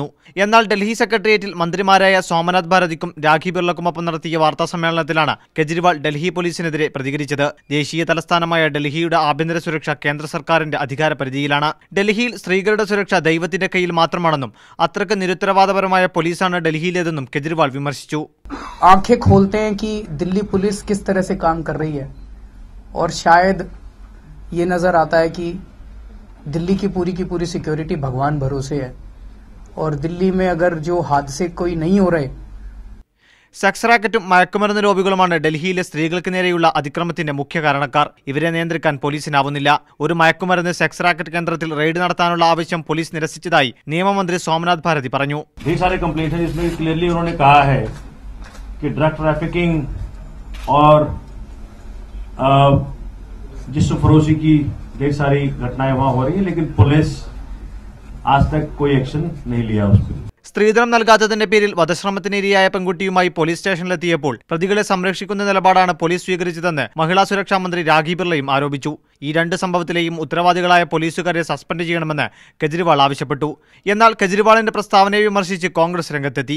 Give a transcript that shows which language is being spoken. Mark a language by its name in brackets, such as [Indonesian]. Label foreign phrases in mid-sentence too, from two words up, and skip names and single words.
[Malayalam] എന്നാൽ ഡൽഹി സെക്രട്ടേറിയറ്റിൽ മന്ത്രിമാരായ സോമനാഥ് ഭാരതിക്കും രാഖി ബിർളക്കുമൊപ്പം നടത്തിയ വാർത്താസമ്മേളനത്തിലാണ് കെജ്രിവാൾ ഡൽഹി പോലീസിനെതിരെ പ്രതികരിച്ചത്. ദേശീയ തലസ്ഥാനമായ ഡൽഹിയുടെ ആഭ്യന്തര സുരക്ഷ കേന്ദ്ര സർക്കാരിന്റെ അധികാരപരിധിയിലാണ്. ഡൽഹിയിൽ സ്ത്രീകളുടെ സുരക്ഷ ദൈവത്തിന്റെ കയ്യിൽ മാത്രമാണെന്നും അത്രക്ക് നിരുത്തരവാദപരമായ പോലീസാണ് ഡൽഹിയിലേതെന്നും കെജ്രിവാൾ വിമർശിച്ചു. [Hindi] आंखें खोलते हैं कि दिल्ली पुलिस किस तरह से काम कर रही है और शायद ये नजर आता है कि दिल्ली की पूरी सिक्योरिटी भगवान भरोसे है और दिल्ली में अगर जो हादसे कोई नहीं हो रहे. [Malayalam] സെക്സ് റാക്കറ്റും മയക്കുമരുന്ന് ലോബികളുമാണ് ഡൽഹിയിലെ സ്ത്രീകൾക്ക് നേരെയുള്ള അതിക്രമത്തിന്റെ മുഖ്യ കാരണക്കാർ. ഇവരെ നിയന്ത്രിക്കാൻ പോലീസിനാവുന്നില്ല. ഒരു മയക്കുമരുന്ന് സെക്സ് റാക്കറ്റ് കേന്ദ്രത്തിൽ റെയ്ഡ് നടത്താനുള്ള ആവശ്യം പോലീസ് നിരസിച്ചതായി നിയമമന്ത്രി സോമനാഥ് ഭാരതി പറഞ്ഞു. [Hindi] कि [English] drug trafficking [Hindi] और जिस्म फरोशी की ढेर सारी घटनाएं वहां हो रही है, लेकिन पुलिस आज तक कोई एक्शन नहीं लिया उस पर. [Malayalam] സ്ത്രീധനം നൽകാത്തതിന്റെ പേരിൽ വധശ്രമത്തിനിരയായ പെൺകുട്ടിയുമായി പോലീസ് സ്റ്റേഷനിലെത്തിയപ്പോൾ പ്രതികളെ സംരക്ഷിക്കുന്ന നിലപാടാണ് പോലീസ് സ്വീകരിച്ചതെന്ന് മഹിളാ സുരക്ഷാ മന്ത്രി രാഖി ബിർളയും ആരോപിച്ചു. ഈ രണ്ട് സംഭവത്തിലെയും ഉത്തരവാദികളായ പോലീസുകാരെ സസ്പെൻഡ് ചെയ്യണമെന്ന് കെജ്രിവാൾ ആവശ്യപ്പെട്ടു. എന്നാൽ കെജ്രിവാളിന്റെ പ്രസ്താവനയെ വിമർശിച്ച് കോൺഗ്രസ് രംഗത്തെത്തി.